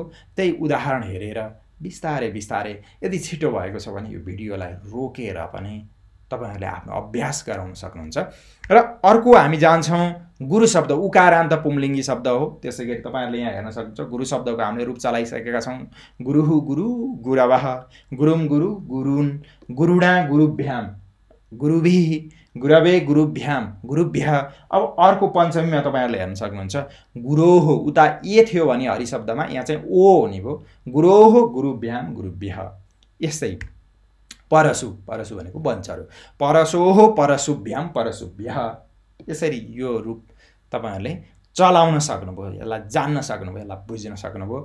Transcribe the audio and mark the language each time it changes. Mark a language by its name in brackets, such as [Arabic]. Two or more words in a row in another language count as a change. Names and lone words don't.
[Nepali] त्यही उदाहरण हेरेर बिस्तारै बिस्तारै यदि छिटो भएको छ भने यो भिडियोलाई रोकेर पनि तपाईँहरूले आफ्नो अभ्यास गराउन सक्नुहुन्छ। र अर्को हामी जान्छौँ गुरु शब्द उकारान्त पुंलिङ्गी शब्द हो। त्यसै गरी तपाईँहरूले यहाँ हेर्न सक्नुहुन्छ गुरु शब्दको हामीले रूप चलाइसकेका छौँ। [Sanskrit] गुरुः गुरु गुरवः गुरुम गुरु गुरुन् गुरुणा गुरुभ्याम गुरुभिः गुरवे गुरुभ्याम गुरुभ्यः। [Nepali] अब अर्को पञ्चमीमा तपाईँहरूले हेर्न सक्नुहुन्छ गुरोह, उता ए थियो भने हरि शब्दमा यहाँ चाहिँ ओ हुने भयो। [Sanskrit] गुरोह गुरुभ्याम गुरुभ्यः। [Nepali] यस्तै परशु परशु भनेको बन्चरो [Sanskrit] परशोह परशुभ्याम परशुभ्यः। [Nepali] यसरी यो रूप तपाईँहरूले चलाउन सक्नुभयो, यसलाई जान्न सक्नुभयो, यसलाई बुझ्न सक्नुभयो।